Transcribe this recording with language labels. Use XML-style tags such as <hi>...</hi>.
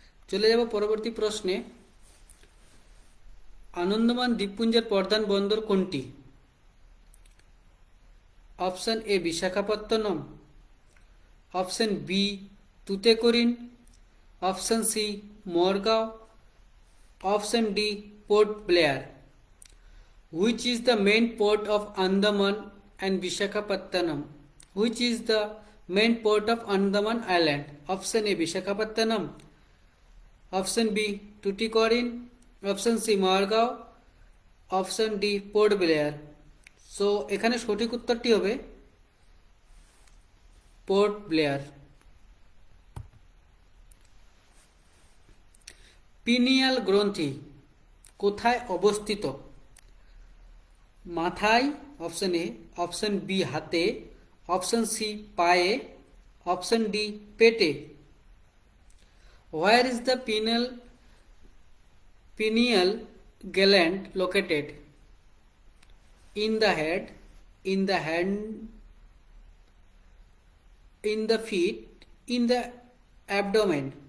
<bn>চলে যাব পরবর্তী প্রশ্নে আনন্দমান দ্বীপপুঞ্জের প্রধান বন্দর কোনটি? Option A Visakhapatnam, option B তুতেকরিন, option C মরগাঁও,</bn> <en>option D Port Blair. Which is the main port of Andaman and Visakhapatnam? Which is the main port of Andaman Island? Option A Visakhapatnam, option B Tuticorin, option C Margao, option D Port Blair.</en> <bn>So এখানে সঠিক উত্তরটি হবে port Blair. Pineal গ্রন্থি কোথায় অবস্থিত? মাথায়, option A, option B হাতে, option C পায়ে, অপশন ডি পেটে।</bn> <en>Where is the pineal gland located? In the head, in the hand, in the feet, in the abdomen.</en>